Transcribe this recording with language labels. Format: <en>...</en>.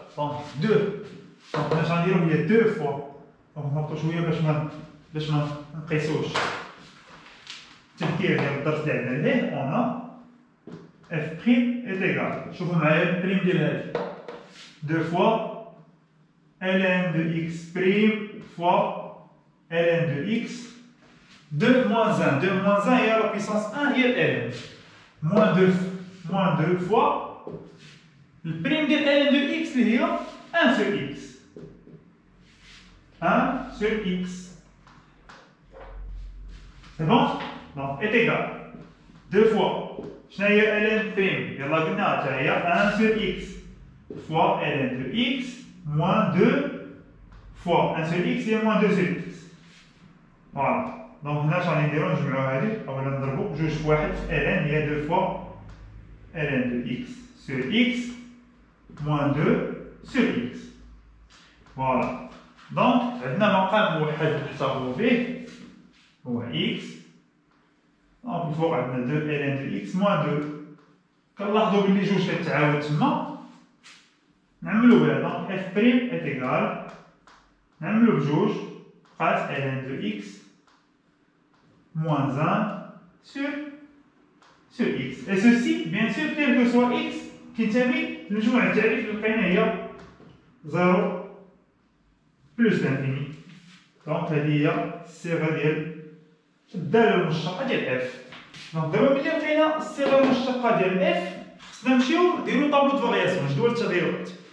<ar>دونك 2 دونك اش غنديرو هي 2 فوا دونك نهبطو شويه باش ما نقيسوش التفكير ديال الدرس اللي عندنا ليه.</ar> <fr>اون اف بريم ايت ايكال</fr> <ar>شوفوا معايا البريم ديال هادي</ar> <fr>2 فوا ln de x prime fois ln de x 2 moins 1. 2 moins 1 est à la puissance 1 هي ln. Moins 2 fois le prime de ln de x</fr> <ar>اللي هي</ar> <fr>1 sur x. 1 sur x. C'est bon? Donc est égal 2 fois شنو هي ln prime</fr> <ar>يلا قلنا حتى هي</ar> <fr>1 sur x fois ln de x moins 2 fois 1 sur x et moins 2 sur x. Voilà.</fr> <ar>Donc هنا شنو غادي نديرو نجمعو هادي اولا نضربو جوج في واحد في ln هي</ar> <fr>2 fois ln de x sur x</fr> <ar>moins 2 sur x.</ar> <fr>Voilà.</fr> <ar>Donc عندنا مقام موحد نحتفظو به هو x. دونك الفوق عندنا</ar> <fr>2 ln de x moins 2.</fr> <ar>كنلاحظو بلي جوج كتعاود تما نعملو بها.</ar> <fr>دونك اف بريم est égal</fr> <ar>نعملو بجوج بقات</ar> <fr>ln de x moins 1 sur x. Et ceci, bien sûr, quel que soit x</fr> <ar>كينتمي لمجموع التعريف اللي لقينا هي</ar> <fr>0 بلس لانفيني.</fr> <ar>دونك هذه هي الصيغه ديال الداله المشتقه ديال اف. دونك دابا ملي لقينا الصيغه المشتقه ديال اف خصنا نمشيو نديرو طابلو دو فارياسيون جدول التغيرات.</ar>